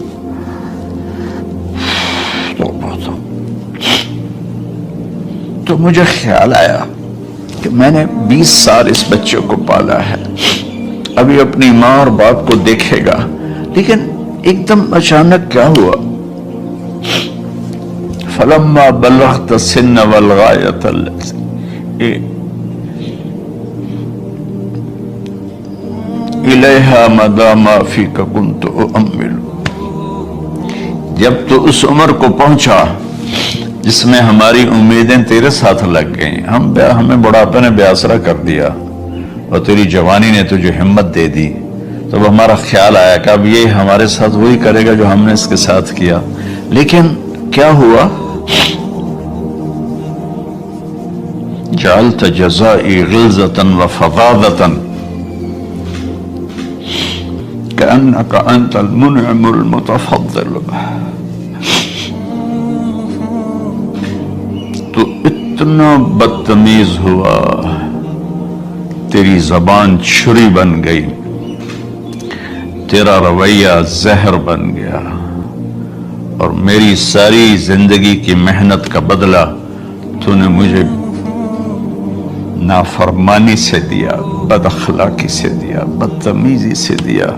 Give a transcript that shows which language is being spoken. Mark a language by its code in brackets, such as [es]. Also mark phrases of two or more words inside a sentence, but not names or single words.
[hi] तो मुझे ख्याल आया कि मैंने 20 साल इस बच्चे को पाला है, अभी अपनी माँ और बाप को देखेगा, लेकिन एकदम अचानक क्या हुआ, [ar] فلما بلغت السن والغاية إليها مدى ما فيك كنت أؤمل, [hi] जब तो उस उम्र को पहुंचा जिसमें हमारी उम्मीदें तेरे साथ लग गईं, हमें बुढ़ापे ने बेआसरा कर दिया और तेरी जवानी ने तुझे हिम्मत दे दी। तो अब हमारा ख्याल आया कि अब ये हमारे साथ वही करेगा जो हमने इसके साथ किया। लेकिन क्या हुआ, [ar] جعلت جزائي غلظة وفظاظة كأنك أنت المنعم المتفضل. [hi] तो इतना बदतमीज हुआ, तेरी जबान छुरी बन गई, तेरा रवैया जहर बन गया, और मेरी सारी जिंदगी की मेहनत का बदला तूने मुझे नाफरमानी से दिया, बदअखलाकी से दिया, बदतमीजी से दिया।